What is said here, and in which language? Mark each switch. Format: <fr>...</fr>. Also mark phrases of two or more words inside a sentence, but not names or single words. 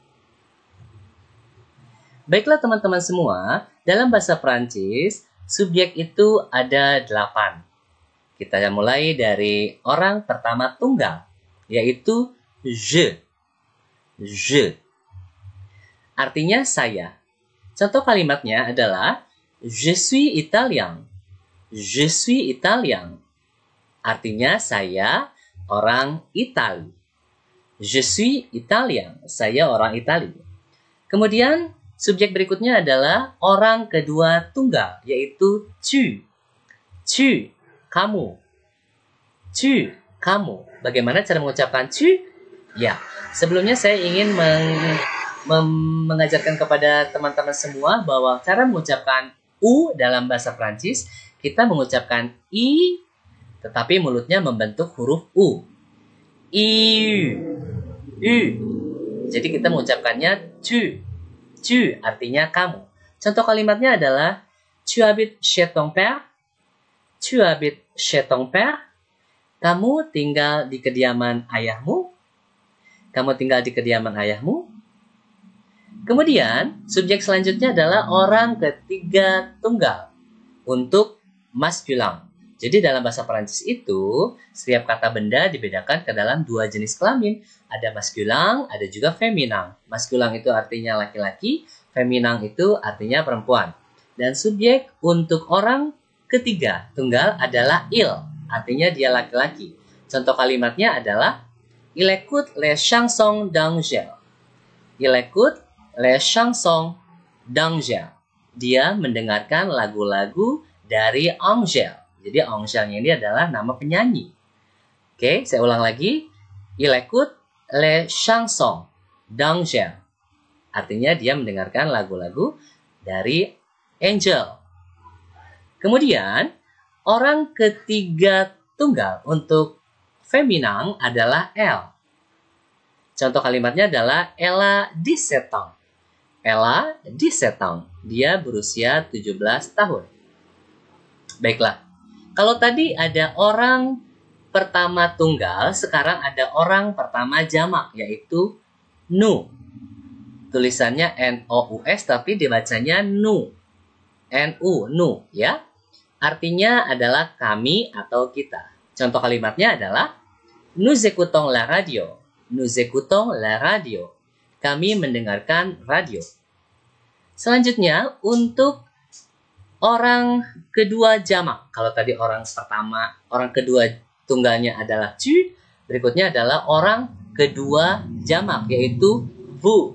<id>Baiklah teman-teman semua, dalam bahasa Prancis, subjek itu ada 8. Kita mulai dari orang pertama tunggal, yaitu je. Je. Artinya saya. Contoh kalimatnya adalah</id> <fr>Je suis italien. Je suis italien.</fr> <id>Artinya saya orang Itali.</id> <fr>Je suis italien.</fr> <id>Saya orang Itali. Kemudian subjek berikutnya adalah orang kedua tunggal, yaitu tu. Tu, kamu. Tu, kamu. Bagaimana cara mengucapkan tu? Ya, sebelumnya saya ingin mengajarkan kepada teman-teman semua bahwa cara mengucapkan U dalam bahasa Prancis, kita mengucapkan I, tetapi mulutnya membentuk huruf U. I, U. Jadi kita mengucapkannya tu. Tu artinya kamu. Contoh kalimatnya adalah</id> <fr>Tu habites chez ton père? Tu habites chez ton père?</fr> <id>Kamu tinggal di kediaman ayahmu? Kamu tinggal di kediaman ayahmu? Kemudian, subjek selanjutnya adalah orang ketiga tunggal untuk maskulin. Jadi dalam bahasa Perancis itu, setiap kata benda dibedakan ke dalam 2 jenis kelamin. Ada maskulin, ada juga feminin. Maskulin itu artinya laki-laki, feminin itu artinya perempuan. Dan subjek untuk orang ketiga tunggal adalah il, artinya dia laki-laki. Contoh kalimatnya adalah</id> <fr>Il écoute les chansons d'Angèle. Il écoute les chansons d'Angèle.</fr> <id>Dia mendengarkan lagu-lagu dari Angèle. Jadi Angèle ini adalah nama penyanyi. Oke, saya ulang lagi.</id> <fr>Il écoute les chansons d'Angèle.</fr> <id>Artinya dia mendengarkan lagu-lagu dari Angel. Kemudian, orang ketiga tunggal untuk feminin adalah elle. Contoh kalimatnya adalah</id> <fr>Elle a 17 ans. Elle a 17 ans.</fr> <id>Dia berusia 17 tahun. Baiklah. Kalau tadi ada orang pertama tunggal, sekarang ada orang pertama jamak, yaitu nous. Tulisannya N-O-U-S, tapi dibacanya nous. N-U, nous, ya. Artinya adalah kami atau kita. Contoh kalimatnya adalah</id> <fr>Nous écoutons la radio. Nous écoutons la radio.</fr> <id>Kami mendengarkan radio. Selanjutnya, untuk orang kedua jamak. Kalau tadi orang pertama, orang kedua tunggalnya adalah tu. Berikutnya adalah orang kedua jamak, yaitu vous.</id>